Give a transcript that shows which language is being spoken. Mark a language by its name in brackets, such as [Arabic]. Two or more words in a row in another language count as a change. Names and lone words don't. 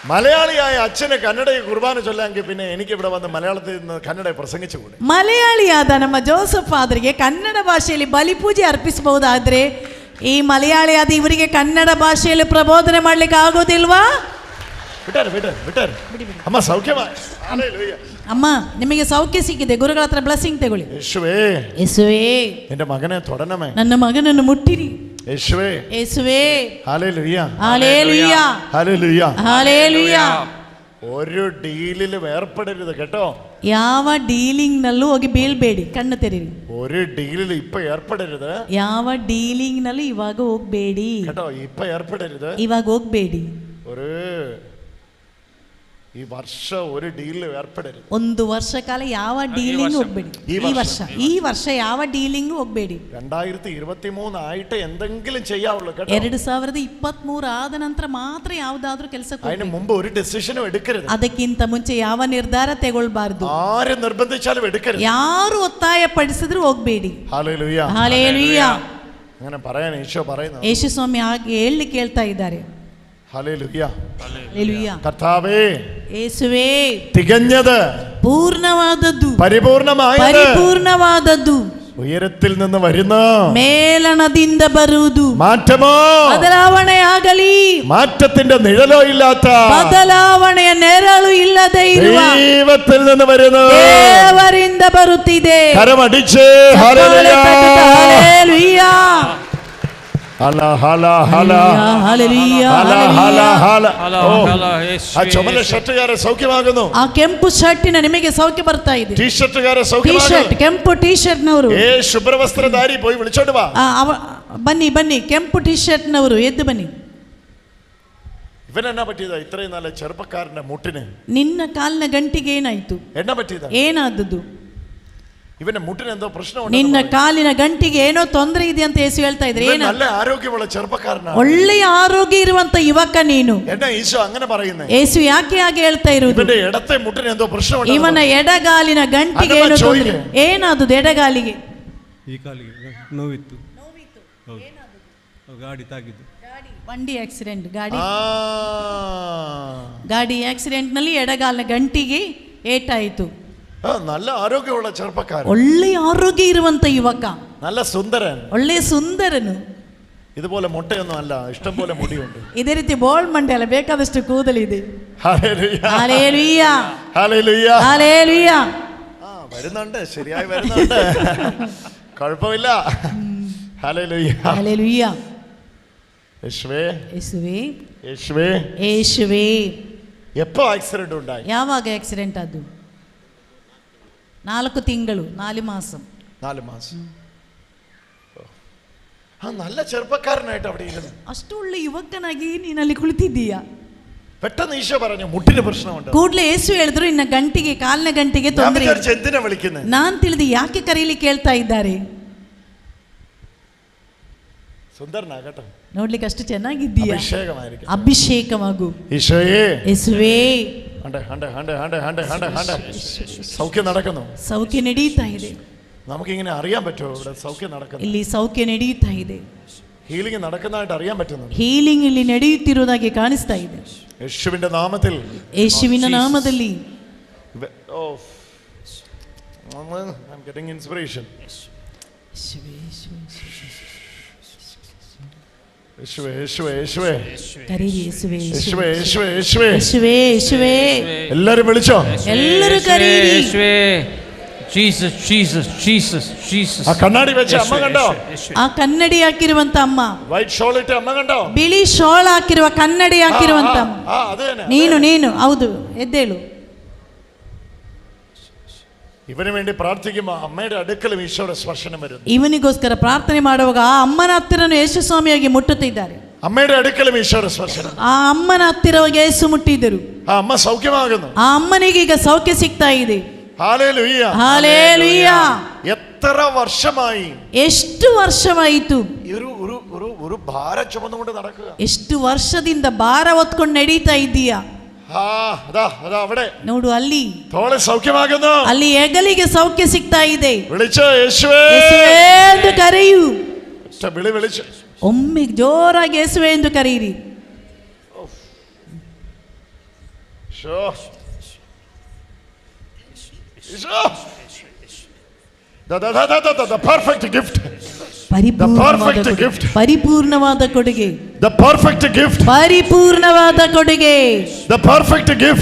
[Malayalam] മലയാളിയായ അച്ഛന് കന്നഡയിൽ കുർബാന ചൊല്ലാമെങ്കിൽ പിന്നെ എനിക്ക് ഇവിടെ വന്ന് മലയാളത്തിൽ നിന്ന് കന്നഡ പ്രസംಗಿಸಬಹುದು. [Kannada] ಮಲಯಾಳಿಯಾದ ನಮ್ಮ ಜೋಸಫ್ ಫಾದರ್ಗೆ ಕನ್ನಡ ಭಾಷೆಯಲ್ಲಿ ಬಲಿಪೂಜೆ ಅರ್ಪಿಸಬಹುದಾದ್ರೆ ಈ ಮಲಯಾಳಿಯಾದ ಇವರಿಗೆ ಕನ್ನಡ ಭಾಷೆಯಲ್ಲಿ ಪ್ರಬೋಧನೆ ಮಾಡ್ಲಿಕ್ಕೆ ಆಗೋದಿಲ್ವಾ? ಬಿಟ್ಟಾರೆ ಅಮ್ಮ ಸೌಖ್ಯವಾ? ಅಮ್ಮ ನಿಮಗೆ ಸೌಖ್ಯ ಸಿಕ್ಕಿದೆ, ಗುರುಗಳ ಹತ್ರ ಬ್ಲೆಸ್ಸಿಂಗ್ ತಗೊಳ್ಳಿ. ಯೇಸುವೇ [Malayalam] എൻ്റെ മകനെ തൊടണമേ, [Kannada] ನನ್ನ ಮಗನನ್ನು ಮುಟ್ಟಿರಿ. ಯೇಸುವೇ ഹല്ലേലൂയ [Malayalam] ഹല്ലേലൂയ ഹല്ലേലൂയ ഹല്ലേലൂയ. ഒരു ഡീലിലും ഏർപ്പെടരുത് കേട്ടോ. [Kannada] ಯಾವ ಡೀಲಿಂಗ್ ನಲ್ಲೂ ಹೋಗಿ ಬೀಳ್ಬೇಡಿ, ಕಣ್ಣು ತೆರೀರಿ. [Malayalam] ഒരു ഡീലിൽ ഇപ്പൊ ഏർപ്പെടരുത്. [Kannada] ಯಾವ ಡೀಲಿಂಗ್ ನಲ್ಲಿ ಇವಾಗ ಹೋಗ್ಬೇಡಿ [Malayalam] കേട്ടോ, ഇപ്പൊ ഏർപ്പെടരുത്, [Kannada] ಇವಾಗ ಹೋಗ್ಬೇಡಿ. [Malayalam] ഒരു ഈ വർഷം ഒരു ഡീലിൽ ഏർപ്പെടരുത്. [Kannada] ಒಂದು ವರ್ಷ ಕಾಲ ಯಾವ ಡೀಲಿಂಗ್ ಹೋಗ್ಬೇಡಿ. ಈ ವರ್ಷ ಯಾವ ಡೀಲಿಂಗ್ ಹೋಗ್ಬೇಡಿ. [Malayalam] 2023 ಆയിട്ട് എന്തെങ്കിലും ചെയ്യാവുള്ളൂ കേട്ടോ. [Kannada] 2023 ಆದ ನಂತರ ಮಾತ್ರ ಯಾವುದಾದ್ರೂ ಕೆಲಸಕ್ಕೆ [Malayalam] അതിന് മുമ്പ് ഒരു ഡിസിഷനും എടുക്കരുത്. [Kannada] ಅದಕ್ಕಿಂತ ಮುಂಚೆ ಯಾವ ನಿರ್ಧಾರ ತಗೊಳ್ಬಾರ್ದು. [Malayalam] ആര് നിർബന്ധിച്ചാലും എടുക്കരുത്. [Kannada] ಯಾರು ಒತ್ತಾಯ ಪಡಿಸಿದ್ರು ಹೋಗ್ಬೇಡಿ. [Malayalam] ഹല്ലേലൂയ [Kannada] ಹಲ್ಲೆಲೂಯ. [Malayalam] അങ്ങനെ പറയാൻ ഈശോ പറയുന്നു. [Kannada] ಯೇಸು ಸ್ವಾಮಿ ಹಾಗೆ ಹೇಳಲಿಕ್ಕೆ ಹೇಳ್ತಾ ಇದ್ದಾರೆ. [Malayalam] ഹല്ലേലൂയ [Kannada] ಹಲ್ಲೆಲೂಯ. [Malayalam] കർത്താവേ, [Kannada] ಯೇಸುವೇ, [Malayalam] തികഞ്ഞത്, [Kannada] ಪೂರ್ಣವಾದದ್ದು, [Malayalam] പരിപൂർണമാದದ್ದು, ഉയരത്തിൽ നിന്ന് വരുന്ന, [Kannada] ಮೇಲಣದಿಂದ ಬರುವುದು, [Malayalam] മാറ്റമോ [Kannada] ಬದಲಾವಣೆ ಆಗಲಿ, [Malayalam] മാറ്റത്തിന്റെ നിഴലോ ഇല്ലാത്ത, [Kannada] ಬದಲಾವಣೆಯ ನೆರಳು ಇಲ್ಲದೆ ಇರುವ [Malayalam] ദൈവത്തിൽ നിന്ന് വരുന്ന, [Kannada] ದೇವರಿಂದ ಬರುತ್ತಿದೆ. [Malayalam] കരമടിച്ച് [Kannada] ಹಲ್ಲೆಲೂಯ. [Malayalam] ആ ചുമല ഷർട്ടുകാരെ സൗഖ്യമാകുന്നു. [Kannada] ಆ ಕೆಂಪು ಶರ್ಟಿನ ನಿಮಗೆ ಸೌಖ್ಯ ಬರ್ತಾ ಇದೆ. [Malayalam] ടീ ഷർട്ടുകാരെ [Kannada] ಸೌಖ್ಯಮಾಗುന്നു. ಕೆಂಪು ಟೀ ಶರ್ಟ್ ನವರು, [Malayalam] ಶುಭ್ರವಸ್ತ್ರಧಾರಿ പോയി വിളിച്ചോണ്ട് വാ. [Kannada] ಬನ್ನಿ ಕೆಂಪು ಟೀ ಶರ್ಟ್ ನವರು ಎದ್ದು ಬನ್ನಿ. [Malayalam] ഇവനെന്നാ പറ്റിയതാ ഇത്രയും നല്ല ചെറുപ്പക്കാരന്റെ മുട്ടിന്? [Kannada] ನಿನ್ನ ಕಾಲಿನ ಗಂಟಿಗೆ ಏನಾಯ್ತು? [Malayalam] എന്നാ പറ്റിയതാ? [Kannada] ಏನಾದದ್ದು? [Malayalam] ഇവന്റെ മുട്ടിന് എന്തോ പ്രശ്നമുണ്ട്. [Kannada] ನಿನ್ನ ಕಾಲಿನ ಗಂಟಿಗೆ ಏನೋ ತೊಂದರೆ ಇದೆ ಅಂತ ಯೇಸು ಹೇಳ್ತಾ ಇದ್ರೆ. [Malayalam] നല്ല ആരോഗ്യമുള്ള ചെറുപ്പക്കാരനാണ്, [Kannada] ಒಳ್ಳೆಯ ಆರೋಗ್ಯ ಇರುವಂತ ಯುವಕ ನೀನು. [Malayalam] എന്നാ ഈശോ അങ്ങനെ പറയുന്നേ? [Kannada] ಯೇಸು ಯಾಕೆ ಹಾಗೆ ಹೇಳ್ತಾ ಇರುವುದು? [Malayalam] ഇവന്റെ ഇടത്തെ മുട്ടിന് എന്തോ പ്രശ്നമുണ്ട്. [Kannada] ಇವನ ಎಡಗಾಲಿನ ಗಂಟಿಗೆ ಏನೋ ತೊಂದರೆ. ಏನಾದದ್ದು ಎಡಗಾಲಿಗೆ? ಈ ಕಾಲಿಗೆ ನೋವಿತ್ತು. ಗಾಡಿ ತಾಗಿದ್ದು, ಬಂಡಿ ಆಕ್ಸಿಡೆಂಟ್, ಗಾಡಿ ಆಕ್ಸಿಡೆಂಟ್ ನಲ್ಲಿ ಎಡಗಾಲಿನ ಗಂಟಿಗೆ ಏಟಾಯಿತು. [Malayalam] നല്ല ആരോഗ്യമുള്ള ചെറുപ്പക്കാരൻ, [Kannada] ಒಳ್ಳೆಯ ಆರೋಗ್ಯ ಇರುವಂತ ಯುವಕ, [Malayalam] നല്ല സുന്ദരൻ, [Kannada] ಒಳ್ಳೆಯ ಸುಂದರನು. [Malayalam] ഇതുപോലെ മുട്ടയൊന്നും അല്ല, ഇഷ്ടം പോലെ മുടിയുണ്ട്. [Kannada] ಇದೇ ರೀತಿ ಬೋಳ್ ಮಂಡೆ ಅಲ್ಲ, ಬೇಕಾದಷ್ಟು ಕೂದಲಿದೆ. [Malayalam] ഹല്ലേലൂയ ഹല്ലേലൂയ ഹല്ലേലൂയ ഹല്ലേലൂയ. വരുന്നുണ്ട്, ശരിയായി വരുന്നുണ്ട്, കുഴപ്പമില്ല. ഹല്ലേലൂയ ഹല്ലേലൂയ. യേശുവേ യേശുവേ യേശുവേ യേശുവേ. എപ്പോ ആക്സിഡന്റ് ഉണ്ടായി? [Kannada] ಯಾವಾಗ ಆಕ್ಸಿಡೆಂಟ್ ಅದು? 4 ತಿಂಗಳು, 4 മാസം. [Malayalam] 4 മാസം. ആ നല്ല ചെറുപ്പക്കാരനായിട്ട് അവിടെ ഇരുന്നു. [Kannada] ಅಷ್ಟು ಒಳ್ಳೆ ಯುವಕನಾಗಿ ನೀನಲ್ಲಿ ಕುಳಿತಿದ್ದೀಯಾ? [Malayalam] പെട്ടെന്ന് ഈശോ പറഞ്ഞു മുട്ടിന് പ്രശ്നമുണ്ട്. [Kannada] ಕೂಡಲೇ ಯೇಸು ಹೇಳಿದ್ರು ಇನ್ನ ಗಂಟಿಗೆ, ಕಾಲಿನ ಗಂಟಿಗೆ ತೊಂದರೆ. [Malayalam] എന്തിനാ വിളിക്കുന്നത്? [Kannada] ನಾನು ತಿಳಿದು ಯಾಕೆ ಕರೀಲಿಕ್ಕೆ ಹೇಳ್ತಾ ಇದ್ದಾರೆ? [Malayalam] സുന്ദരനാകട്ടെ, [Kannada] ನೋಡ್ಲಿಕ್ಕೆ ಅಷ್ಟು ಚೆನ್ನಾಗಿದ್ದೀಯಾ? [Malayalam] അഭിഷേകമാകൂ. [Kannada] ಯೇಸುವೇ [Malayalam] സൗഖ്യം നടക്കുന്നു, [Kannada] ಸೌಖ್ಯ ನಡೀತಾ ಇದೆ. [Malayalam] നമുക്കിങ്ങനെ അറിയാൻ പറ്റുമോ ഇവിടെ സൗഖ്യം നടക്കുന്നു? [Kannada] ಇಲ್ಲಿ ಸೌಖ್ಯ ನಡೀತಾ ಇದೆ. [Malayalam] ഹീലിംഗ് നടക്കുന്നതായിട്ട് അറിയാൻ പറ്റുന്നു. [Kannada] ಹೀಲಿಂಗ್ ಇಲ್ಲಿ ನಡೆಯುತ್ತಿರುವುದಾಗಿ ಕಾಣಿಸ್ತಾ ಇದೆ. [Malayalam] യേശുവിന്റെ നാമത്തിൽ, [Kannada] ಯೇಸುವಿನ ನಾಮದಲ್ಲಿ. [English] I'm getting inspiration. [Malayalam] എല്ലാരും വിളിച്ചോ, എല്ലാരും കരയ്. [English] Jesus, Jesus, Jesus, Jesus. [Malayalam] ആ കണ്ണാടി വെച്ച അമ്മ കണ്ടോ? [Kannada] ಆ ಕನ್ನಡಿ ಹಾಕಿರುವಂತ ಅಮ್ಮ, [English] white shawl [Kannada] ಇಟ್ಟ ಅಮ್ಮ കണ്ടോ? ಬಿಳಿ ಶಾಲ್ ಹಾಕಿರುವ ಕನ್ನಡಿ ಹಾಕಿರುವಂತ ಅಮ್ಮ. ನೀನು ಹೌದು, ಎದ್ದೇಳು. [Malayalam] ಇವನ വേണ്ടി പ്രാർത്ഥിക്കുമ്പോൾ അമ്മയുടെ അടുക്കലും ഈശോയുടെ സ്പർശനം വരുന്നു. [Kannada] ಇವನಿಗೋಸ್ಕರ ಪ್ರಾರ್ಥನೆ ಮಾಡುವಾಗ ಆ ಅಮ್ಮನ ಹತ್ತಿರನು ಯೇಸು ಸ್ವಾಮಿಯಾಗಿ ಮುಟ್ಟುತ್ತಿದ್ದಾರೆ. [Malayalam] അമ്മയുടെ അടുക്കലും ഈശോയുടെ സ്പർശനം. [Kannada] ಆ ಅಮ್ಮನ ಹತ್ತಿರ ಹೋಗಿ ಯೇಸು ಮುಟ್ಟಿದರು. [Malayalam] ആ അമ്മ സൗഖ്യമാകുന്നു. [Kannada] ಆ ಅಮ್ಮನಿಗೆ ಈಗ ಸೌಖ್ಯ ಸಿಗ್ತಾ ಇದೆ. [Malayalam] ഹല്ലേലൂയ ഹല്ലേലൂയ. എത്ര വർഷമായി, [Kannada] ಎಷ್ಟು ವರ್ಷವಾಯಿತು [Malayalam] ഒരു ഭാരം ചുമന്നുകൊണ്ട് നടക്കുക? [Kannada] ಎಷ್ಟು ವರ್ಷದಿಂದ ಭಾರ ಹೊತ್ಕೊಂಡು ನಡೀತಾ ಇದ್ದೀಯಾ? [Malayalam] അവിടെ [Kannada] ನೋಡು, ಅಲ್ಲಿ [Malayalam] തോളെ സൗഖ്യമാകുന്നു, [Kannada] ಅಲ್ಲಿ ಹೆಗಲಿಗೆ ಸೌಖ್ಯ ಸಿಗ್ತಾ ಇದೆ. [Malayalam] വിളിച്ചോ യേശുവേ [Kannada] ಎಂದು ಕರೆಯು. [Malayalam] വിളിച്ചു [Kannada] ಒಮ್ಮೆ ಜೋರಾಗಿ ಯೇಸುವೆ ಎಂದು ಕರೆಯಿರಿ. [English] Sure. The perfect gift. [Kannada] ಪರಿಪೂರ್ಣವಾದ [English] gift. [Kannada] ಪರಿಪೂರ್ಣವಾದ ಕೊಡುಗೆ. [English] The perfect gift. [Kannada] ಪರಿಪೂರ್ಣವಾದ ಕೊಡುಗೆ. [English] The perfect gift.